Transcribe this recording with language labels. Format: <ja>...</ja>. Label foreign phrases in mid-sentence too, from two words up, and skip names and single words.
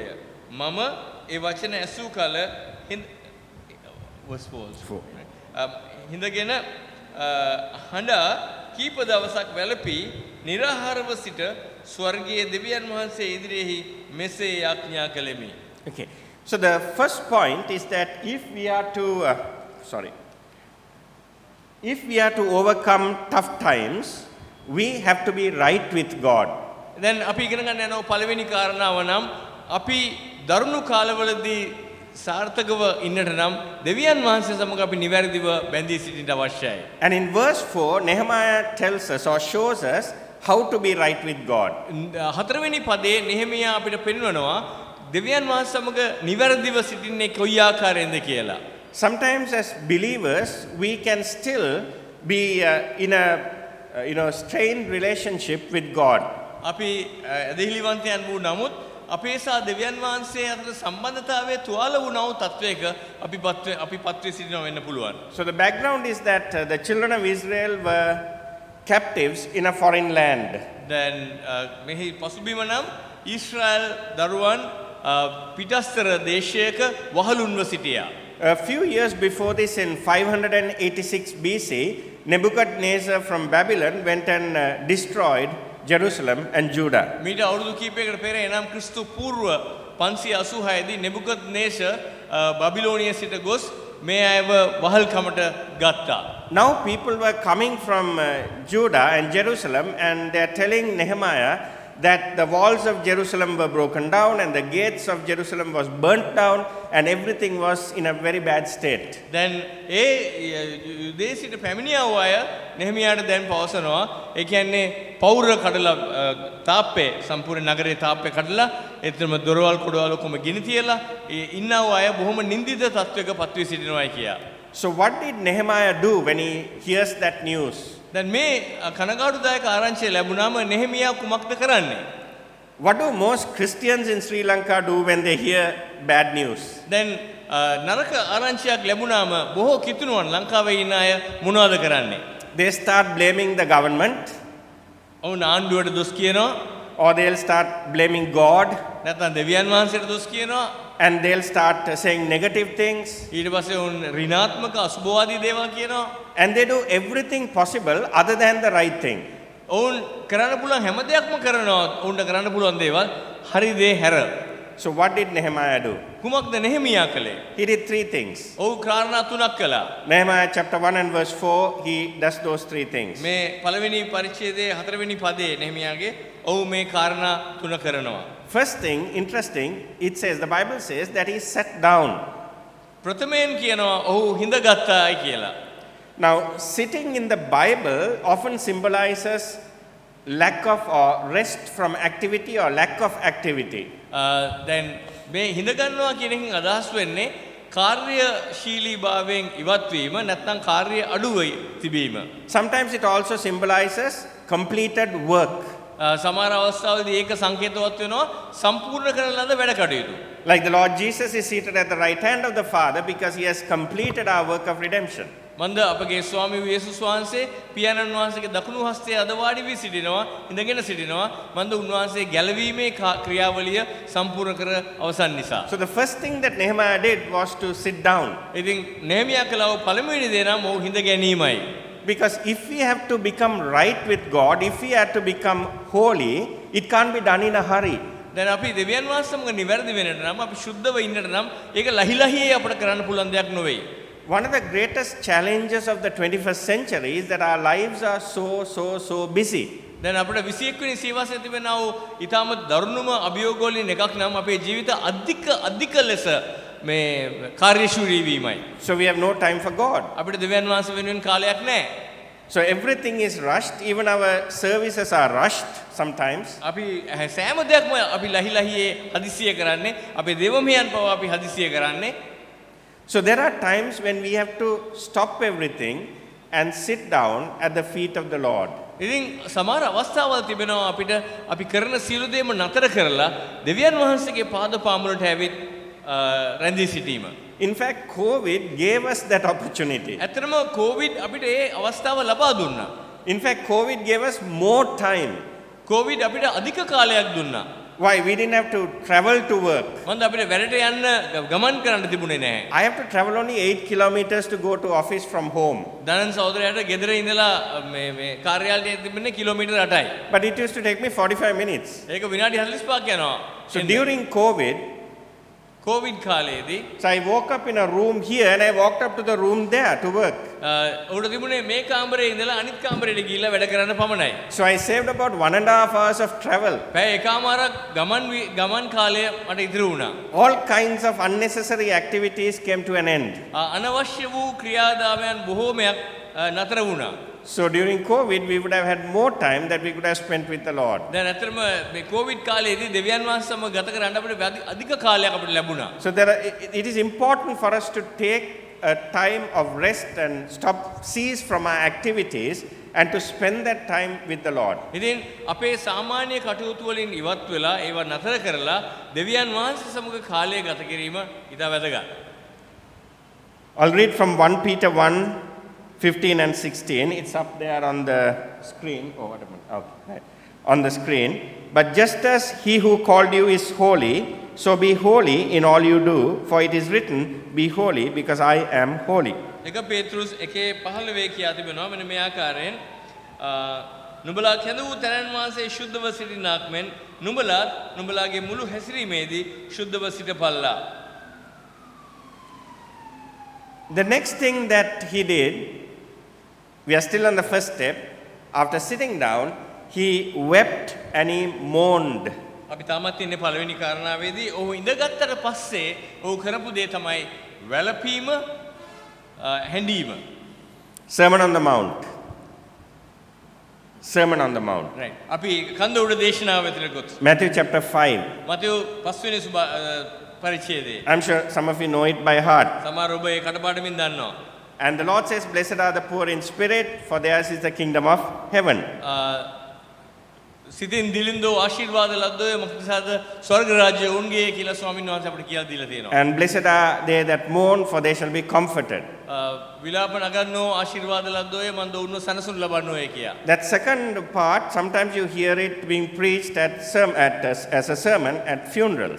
<si>මම ඒ වචන ඇසූ කල හිඳගෙන හඬා කීප දවසක් වැළපී निराहारව සිට ස්වර්ගීය දෙවියන් වහන්සේ ඉදිරියෙහි මෙසේ යාඥා කළෙමි.</si> <en>Okay. So the first point is that if we are to overcome tough times, we have to be right with God.</en> <si>දැන් අපි ඉගෙන ගන්න යන පළවෙනි කාරණාව නම් අපි දරුණු කාලවලදී සාර්ථකව ඉන්නට නම් දෙවියන් වහන්සේ සමග අපි නිවැරදිව බැඳී සිටින්න අවශ්‍යයි.</si> <en>And in verse 4, Nehemiah tells us or shows us how to be right with God.</en> <si>හතරවෙනි පදයේ නෙහෙමියා අපිට පෙන්වනවා දෙවියන් වහන්සේ සමග නිවැරදිව සිටින්නේ කොයි ආකාරයෙන්ද කියලා.</si> <en>Sometimes as believers, we can still be in a strained relationship with God.</en> <si>අපි ඇදහිලිවන්තයන් වූ නමුත් අපේ සහ දෙවියන් වහන්සේ අතර සම්බන්ධතාවයේ තුවාල වුණා වූ තත්වයක අපි පත්වී සිටිනවා වෙන්න පුළුවන්.</si> <en>So the background is that the children of Israel were captives in a foreign land.</en> <si>දැන් මෙහි පසුබිම නම් ඊශ්‍රායල් දරුවන් පිටස්තර දේශයක වහලුන්ව සිටියා.</si> <en>A few years before this, in 586 BC, Nebuchadnezzar from Babylon went and destroyed Jerusalem and Judah.</en> <si>මීට අවුරුදු කිහිපයකට පෙර එනම් ක්‍රිස්තු පූර්ව 586 දී නෙබුකද්නේසර් බබිලෝනිය සිට ගොස් මේ අයව වහල්කමට ගත්තා.</si> <en>Now people were coming from Judah and Jerusalem, and they are telling Nehemiah that the walls of Jerusalem were broken down and the gates of Jerusalem was burnt down and everything was in a very bad state.</en> <si>දැන් ඒ යුදේශයට පැමිණියා වූ අය නෙහෙමියාට දැන් පවසනවා ඒ කියන්නේ පෞර කඩලා තාප්පේ සම්පූර්ණ නගරේ තාප්පේ කඩලා එතනම දොරවල් කොඩවල් ඔක්කොම ගිනි තියලා ඉන්නා වූ අය බොහොම නිඳිත තත්වයක පත්වී සිටිනවායි කියා.</si> <en>So what did Nehemiah do when he hears that news?</en> <si>දැන් මේ කනගාටුදායක ආරංචිය ලැබුණාම නෙහෙමියා කුමක්ද කරන්නේ?</si> <en>What do most Christians in Sri Lanka do when they hear bad news?</en> <si>දැන් නරක ආරංචියක් ලැබුණාම බොහෝ කිතුණුවන් ලංකාවේ ඉන්න අය මොනවද කරන්නේ?</si> <en>They start blaming the government,</en> <si>ඔවුන් ආණ්ඩුවට දොස් කියනවා,</si> <en>or they'll start blaming God,</en> <si>නැත්නම් දෙවියන් වහන්සේට දොස් කියනවා.</si> <en>and they'll start saying negative things,</en> <si>ඊට පස්සේ ඔවුන් ඍණාත්මක අසුභවාදී දේවල් කියනවා.</si> <en>and they do everything possible other than the right thing.</en> <si>ඔවුන් කරන්න පුළුවන් හැම දෙයක්ම කරනවා. ඔවුන්ට කරන්න පුළුවන් දේවල් හරි දේ හැර.</si> <en>So what did Nehemiah do?</en> <si>කුමක්ද නෙහෙමියා කළේ?</si> <en>He did three things.</en> <si>ඔව් කාරණා තුනක් කළා.</si> <en>Nehemiah chapter 1 and verse 4, he does those three things.</en> <si>මේ පළවෙනි පරිච්ඡේදයේ හතරවෙනි පදයේ නෙහෙමියාගේ ඔව් මේ කාරණා තුන කරනවා.</si> <en>First thing, interesting, it says, the Bible says that he sat down.</en> <si>ප්‍රථමයෙන් කියනවා ඔහු හිඳගත්තායි කියලා.</si> <en>Now, sitting in the Bible often symbolizes lack of or rest from activity or lack of activity.</en> <si>දැන් මේ හිඳගන්නවා කියන එකෙන් අදහස් වෙන්නේ කාර්යශීලී භාවයෙන් ඉවත් වීම නැත්නම් කාර්ය අඩුවයි තිබීම.</si> <en>Sometimes it also symbolizes completed work.</en> <si>සමහර අවස්ථාවලදී ඒක සංකේතවත් වෙනවා සම්පූර්ණ කරන ලද වැඩ කටයුතු.</si> <en>Like the Lord Jesus is seated at the right hand of the Father because he has completed our work of redemption.</en> <si>මන්ද අපගේ ස්වාමී යේසුස් වහන්සේ පියාණන් වහන්සේගේ දකුණු හස්තයේ අද වාඩි වී සිටිනවා, ඉඳගෙන සිටිනවා. මන්ද උන්වහන්සේ ගැලවීමේ ක්‍රියාවලිය සම්පූර්ණ කර අවසන් නිසා.</si> <en>So the first thing that Nehemiah did was to sit down.</en> <si>ඉතින් නෙහෙමියා කළා පළමුවෙනි දේ නම් ඔහු හිඳ ගැනීමයි.</si> <en>Because if we have to become right with God, if we have to become holy, it can't be done in a hurry.</en> <si>දැන් අපි දෙවියන් වහන්සේ සමග නිවැරදි වෙන්නට නම් අපි සුද්ධව ඉන්නට නම් ඒක ලහිලහියේ අපිට කරන්න පුළුවන් දෙයක් නෙවෙයි.</si> <en>One of the greatest challenges of the 21st century is that our lives are so busy.</en> <si>දැන් අපිට 21 වෙනි සීවාසයේ තිබෙනා වූ ඊටම දරුණුම අභියෝග වලින් එකක් නම් අපේ ජීවිත අධික ලෙස මේ කාර්යශූරී වීමයි.</si> <en>So we have no time for God.</en> <si>අපිට දෙවියන් වහන්සේ වෙනුවෙන් කාලයක් නැහැ.</si> <en>So everything is rushed, even our services are rushed sometimes.</en> <si>අපි සෑම දෙයක්ම අපි ලහිලහියේ හදිසිය කරන්නේ. අපේ දේවමයන් පවා අපි හදිසිය කරන්නේ.</si> <en>So there are times when we have to stop everything and sit down at the feet of the Lord.</en> <si>ඉතින් සමහර අවස්ථාවල් තිබෙනවා අපිට අපි කරන සියලු දේම නතර කරලා දෙවියන් වහන්සේගේ පාද පාමුලට ඇවිත් රැඳී සිටීම.</si> <en>In fact, COVID gave us that opportunity.</en> <si>ඇත්තටම COVID අපිට ඒ අවස්ථාව ලබා දුන්නා.</si> <en>In fact, COVID gave us more time.</en> <si>COVID අපිට අධික කාලයක් දුන්නා.</si> <en>Why? We didn't have to travel to work.</en> <si>මන්ද අපිට වැඩට යන්න ගමන් කරන්න තිබුණේ නැහැ.</si> <en>I have to travel only 8 kilometers to go to office from home.</en> <si>දනන් සහෝදරයාට ගෙදර ඉඳලා මේ කාර්යාලයේ තිබෙන්නේ කිලෝමීටර් 8යි.</si> <en>But it used to take me 45 minutes.</en> <si>ඒක විනාඩි 45ක් යනවා.</si> <en>So during COVID,</en> <si>කාලයේදී</si> <en>so I woke up in a room here and I walked up to the room there to work.</en> <si>උඩ තිබුණේ මේ කාමරේ ඉඳලා අනිත් කාමරේට ගිහිල්ලා වැඩ කරන්න පමණයි.</si> <en>So I saved about 1.5 hours of travel.</en> <si>පැය එකමාරක් ගමන් කාලය මට ඉතිරි වුණා.</si> <en>All kinds of unnecessary activities came to an end.</en> <si>අනවශ්‍ය වූ ක්‍රියාදාමයන් බොහෝමයක් නතර වුණා.</si> <en>So during COVID, we would have had more time that we could have spent with the Lord.</en> <si>දැන් ඇත්තටම මේ කොවිඩ් කාලයේදී දෙවියන් වහන්සේ සමග ගත කරන්න අපිට අධික කාලයක් අපිට ලැබුණා.</si> <en>So it is important for us to take a time of rest and cease from our activities and to spend that time with the Lord.</en> <si>ඉතින් අපේ සාමාන්‍ය කටයුතු වලින් ඉවත් වෙලා ඒවා නතර කරලා දෙවියන් වහන්සේ සමග කාලය ගත කිරීම ඉතා වැදගත්.</si> <en>I'll read from 1 Peter 1:15 and 16. It's up there on the screen. Oh, what a minute. Okay, right. On the screen. But just as he who called you is holy, so be holy in all you do, for it is written, be holy because I am holy.</en> <si>එක පේතෘස් 1:15 කියා තිබෙනවා මෙන්න මේ ආකාරයෙන් නුඹලා කැඳවූ තැනන් වහන්සේ ශුද්ධව සිටිනාක් මෙන් නුඹලාත් නුඹලාගේ මුළු හැසිරීමේදී ශුද්ධව සිටපල්ලා.</si> <en>The next thing that he did, we are still on the first step. After sitting down, he wept and he mourned.</en> <si>අපි තාමත් ඉන්නේ පළවෙනි කාරණාවේදී ඔහු ඉඳගත්තට පස්සේ ඔහු කරපු දේ තමයි වැළපීම හැඬීම.</si> <en>Sermon on the Mount. Sermon on the Mount. Right.</en> <si>අපි කන්ද උඩ දේශනාව වෙතට ගොත්.</si> <en>Matthew chapter 5.</en> <si>මතෙව් 5 වෙනි පරිච්ඡේදයේ.</si> <en>I'm sure some of you know it by heart.</en> <si>සමහර ඔබ ඒ කටපාඩමින් දන්නවා.</si> <en>And the Lord says, blessed are the poor in spirit, for theirs is the kingdom of heaven.</en> <si>සිතින් දිලින්දෝ ආශිර්වාද ලද්දෝය මොකද ස්වර්ග රාජ්‍ය උන්ගේ කියලා ස්වාමීන් වහන්සේ අපිට කියලා දීලා තියෙනවා.</si> <en>And blessed are they that mourn, for they shall be comforted.</en> <si>විලාප නගන්නෝ ආශිර්වාද ලද්දෝය මන්ද උන්ව සනසුන් ලබන්නෝය කියා.</si> <en>That second part, sometimes you hear it being preached as a sermon at funerals.</en>